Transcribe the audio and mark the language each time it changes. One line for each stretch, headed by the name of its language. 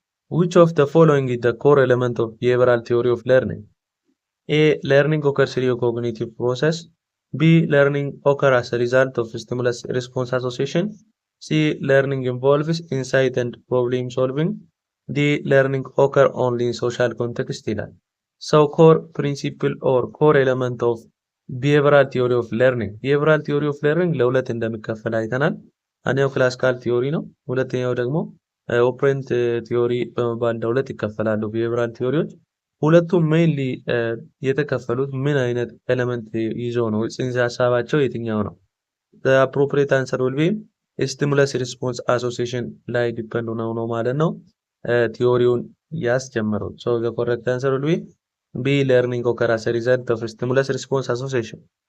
English: Which of the following is the core element of behavioral theory of learning? A. Learning occurs through a cognitive process. B. Learning occurs as a result of stimulus-response association. C. Learning involves insight and problem solving. D. Learning occurs only in social context
Amharic: ይላል።
English: So core principle or core element of behavioral theory of learning
Amharic: behavioral theory of learning ለሁለት እንደሚከፈል አይተናል። አንደኛው ክላሲካል ቲዮሪ ነው። ሁለተኛው ደግሞ ኦፕሬንት ቲዮሪ በመባል ለሁለት ይከፈላሉ behavioral ቲዮሪዎች። ሁለቱም ሜይንሊ የተከፈሉት ምን አይነት ኤሌመንት ይዘው ነው? ጽንሰ ሀሳባቸው የትኛው ነው?
English: the appropriate answer will be stimulus response association
Amharic: ላይ ዲፔንድ ነው ማለት ነው ቲዮሪውን ያስጀመረው።
English: so the correct answer will be B. Learning occurs as a result of stimulus response association.